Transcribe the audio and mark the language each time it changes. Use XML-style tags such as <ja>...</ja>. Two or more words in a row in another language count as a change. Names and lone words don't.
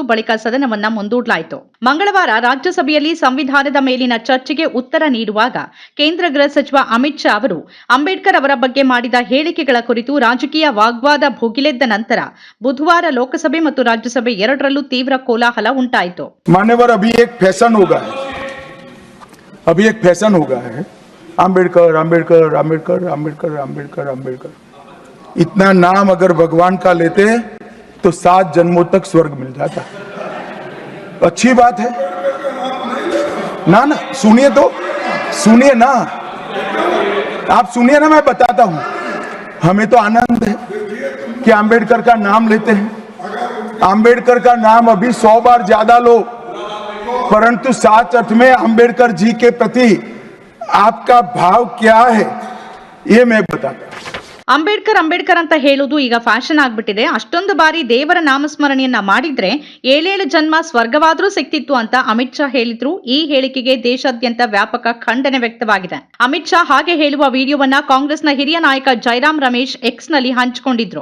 <kn>ಬಳಿಕ ಸದನವನ್ನ ಮುಂದೂಡಲಾಯಿತು. ಮಂಗಳವಾರ ರಾಜ್ಯಸಭೆಯಲ್ಲಿ ಸಂವಿಧಾನದ ಮೇಲಿನ ಚರ್ಚೆಗೆ ಉತ್ತರ ನೀಡುವಾಗ ಕೇಂದ್ರ ಗೃಹ ಸಚಿವ ಅಮಿತ್ ಶಾ ಅವರು ಅಂಬೇಡ್ಕರ್ ಅವರ ಬಗ್ಗೆ ಮಾಡಿದ ಹೇಳಿಕೆಗಳ ಕುರಿತು ರಾಜಕೀಯ ವಾಗ್ವಾದ ಭುಗಿಲೆದ್ದ ನಂತರ ಬುಧವಾರ ಲೋಕಸಭೆ ಮತ್ತು राज्यसभा ಎರಡರಲ್ಲೂ ತೀವ್ರ ಕೋಲಾಹಲ ಉಂಟಾಯಿತು.</kn> <hi>मान्यवर, अभी एक फैशन होगा है अंबेडकर अंबेडकर अंबेडकर अंबेडकर अंबेडकर अंबेडकर। इतना नाम अगर भगवान का लेते तो 7 जन्मों तक स्वर्ग मिल जाता। अच्छी बात है ना? सुनिए तो, सुनिए ना, आप सुनिए ना, मैं बताता हूं। हमें तो आनंद है कि अंबेडकर का नाम लेते हैं। अंबेडकर का नाम अभी 100 बार ज्यादा लो, परंतु सच अर्थ में अंबेडकर जी के प्रति आपका भाव क्या है ये मैं बताता हूं।</hi> <kn>ಅಂಬೇಡ್ಕರ್ ಅಂಬೇಡ್ಕರ್ ಅಂತ ಹೇಳುವುದು ಈಗ ಫ್ಯಾಷನ್ ಆಗ್ಬಿಟ್ಟಿದೆ. ಅಷ್ಟೊಂದು ಬಾರಿ ದೇವರ ನಾಮಸ್ಮರಣೆಯನ್ನ ಮಾಡಿದ್ರೆ 7 ಜನ್ಮ ಸ್ವರ್ಗವಾದ್ರೂ ಸಿಕ್ತಿತ್ತು ಅಂತ ಅಮಿತ್ ಶಾ ಹೇಳಿದ್ರು. ಈ ಹೇಳಿಕೆಗೆ ದೇಶಾದ್ಯಂತ ವ್ಯಾಪಕ ಖಂಡನೆ ವ್ಯಕ್ತವಾಗಿದೆ. ಅಮಿತ್ ಶಾ ಹಾಗೆ ಹೇಳುವ ವಿಡಿಯೋವನ್ನ ಕಾಂಗ್ರೆಸ್ನ ಹಿರಿಯ ನಾಯಕ ಜೈರಾಮ್ ರಮೇಶ್ ಎಕ್ಸ್ ನಲ್ಲಿ ಹಂಚಿಕೊಂಡಿದ್ರು.</kn>